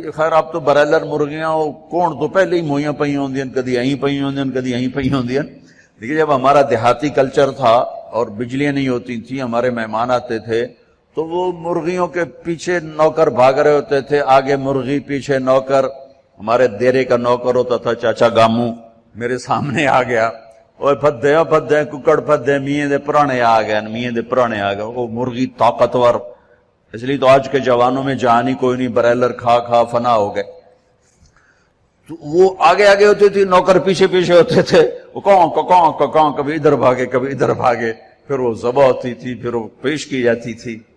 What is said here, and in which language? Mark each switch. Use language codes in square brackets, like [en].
[pa] خیر آپ تو برائلر مرغیاں ہو، کون تو پہلے ہی موئیاں پئی ہوندیاں، کدی یہیں پئی ہوندیاں کدی یہیں پئی ہوندیاں. [ur] دیکھیے جب ہمارا دیہاتی کلچر تھا اور بجلیاں نہیں ہوتی تھیں، ہمارے مہمان آتے تھے تو وہ مرغیوں کے پیچھے نوکر بھاگ رہے ہوتے تھے، آگے مرغی پیچھے نوکر. ہمارے دیرے کا نوکر ہوتا تھا چاچا گامو، میرے سامنے آ گیا، [pa] اوے پھدے ککڑ پھدے میاں دے پرانے آ گئے، [ur] میاں دے پرانے آ گئے. وہ مرغی طاقتور، اس لیے تو آج کے جوانوں میں جان ہی کوئی نہیں، برائلر کھا فنا ہو گئے. تو وہ آگے ہوتے تھے، نوکر پیچھے ہوتے تھے. وہ کون کبھی ادھر بھاگے کبھی ادھر بھاگے، پھر وہ ذبح ہوتی تھی، پھر وہ پیش کی جاتی تھی.